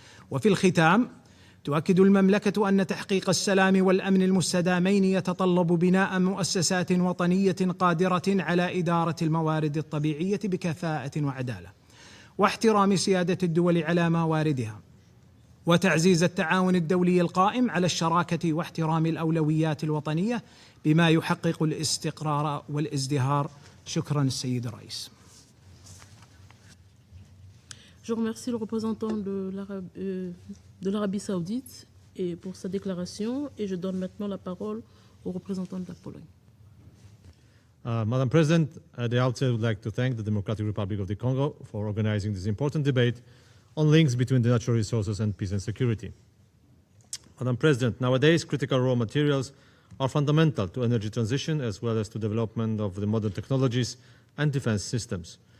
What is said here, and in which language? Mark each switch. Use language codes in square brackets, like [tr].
[ar] وفي الختام تؤكد المملكة أن تحقيق السلام والأمن المستدامين يتطلب بناء مؤسسات وطنية قادرة على إدارة الموارد الطبيعية بكفاءة وعدالة، واحترام سيادة الدول على مواردها، وتعزيز التعاون الدولي القائم على الشراكة واحترام الأولويات الوطنية بما يحقق الاستقرار والازدهار. شكرا السيد الرئيس. [fr] Je remercie le représentant de l'Arabie Saoudite et pour sa déclaration, et je donne maintenant la parole au représentant de la Pologne. [en] Madam President, at the outset, I would like to thank the Democratic Republic of the Congo for organizing this important debate on links between the natural resources and peace and security. Madam President, nowadays critical raw materials are fundamental to energy transition as well as to development of the modern technologies and defense systems.